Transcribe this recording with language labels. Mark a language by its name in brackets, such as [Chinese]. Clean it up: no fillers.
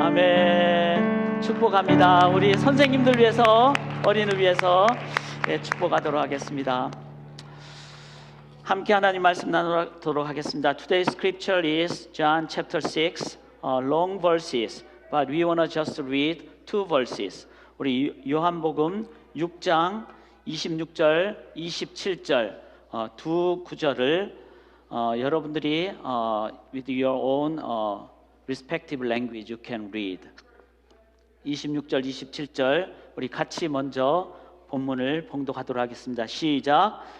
[Korean] 아멘. 축복합니다. 우리 선생님들 위해서, 어린이를 위해서 축복하도록 하겠습니다. 함께 하나님 말씀 나누도록 하겠습니다. [English] Today's scripture is John chapter 6, long verses, but we want to just read 2 verses. [Korean] 우리 요한복음 6장 26절, 27절 두 구절을 여러분들이 [English] with your own respective language you can read. [Korean] 26절, 27절 우리 같이 먼저 본문을 봉독하도록 하겠습니다. 시작.